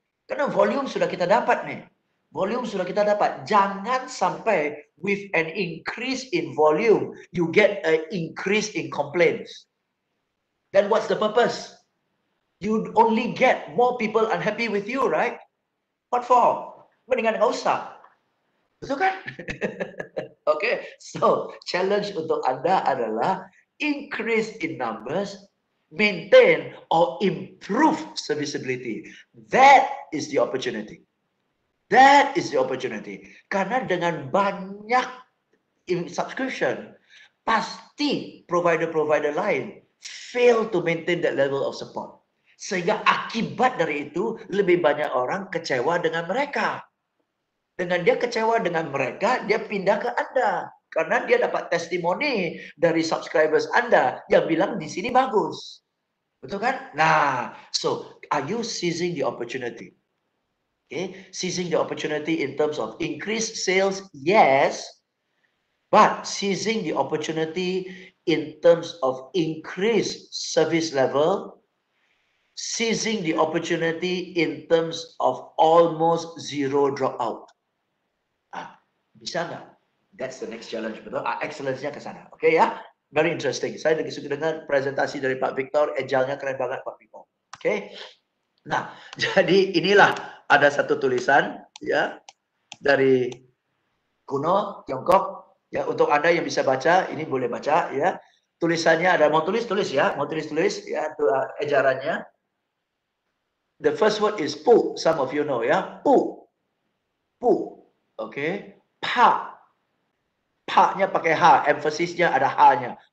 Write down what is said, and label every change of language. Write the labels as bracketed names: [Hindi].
[Indonesian] Karena volume sudah kita dapat nih. Volume sudah kita dapat. Jangan sampai [English] with an increase in volume, you get an increase in complaints. Then what's the purpose? You only get more people unhappy with you, right? What for? [Indonesian] Mendingan nggak usah. Betul kan? [English] Okay, so challenge [Indonesian] untuk Anda adalah [English] increase in numbers, maintain or improve serviceability. That is the opportunity. That is the opportunity. [Indonesian] Karena dengan banyak subscription, pasti provider-provider lain [English] fail to maintain that level of support. [Indonesian] Sehingga akibat dari itu lebih banyak orang kecewa dengan mereka. Dengan dia kecewa dengan mereka, dia pindah ke Anda. Karena dia dapat testimoni dari subscribers Anda yang bilang di sini bagus. Betul kan? [English] Nah, so are you seizing the opportunity? Okay, seizing the opportunity in terms of increased sales, yes, but seizing the opportunity in terms of increased service level, seizing the opportunity in terms of almost zero dropout. [Indonesian] Bisa nggak? [English] That's the next challenge, betul? [Indonesian] Excellence-nya ke sana. Oke ya? [English] Very interesting. [Indonesian] Saya lagi suka dengar presentasi dari Pak Victor, agile-nya keren banget Pak Victor. Oke. Nah, jadi inilah ada satu tulisan ya dari kuno Tiongkok ya, untuk Anda yang bisa baca, ini boleh baca ya. Tulisannya ada, mau tulis ya, mau tulis ya, ejarannya. [English] The first word is pu, some of you know ya, pu. Oke. Pa. [Indonesian] Pa-nya pakai H, emphasisnya ada H-nya.